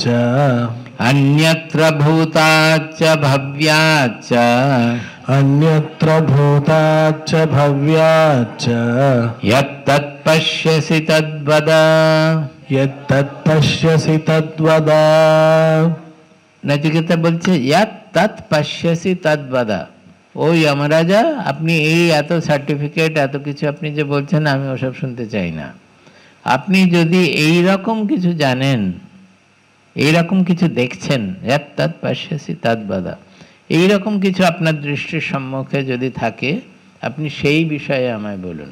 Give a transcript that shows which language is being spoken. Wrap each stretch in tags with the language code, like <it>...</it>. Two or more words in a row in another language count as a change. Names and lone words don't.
<sa>अन्यत्र भूताच्च भव्याच्च अन्यत्र भूताच्च भव्याच्च यत्तत् पश्यसि तद्वद। यत्तत् पश्यसि तद्वद।</sa> <bn>নচিকেতা বলছে</bn> <sa>ইয়াত তৎ পশ্যসি তদ্বদ।</sa> <bn>ও যমরাজা, আপনি এই এত সার্টিফিকেট এত কিছু আপনি যে বলছেন আমি ওসব শুনতে চাই না। আপনি যদি এই রকম কিছু জানেন, এই রকম কিছু দেখছেন,</bn> <sa>ইয়াত তৎ পশ্যসি তদ্বদ,</sa> <bn>এই রকম কিছু আপনার দৃষ্টির সম্মুখে যদি থাকে আপনি সেই বিষয়ে আমায় বলুন।</bn>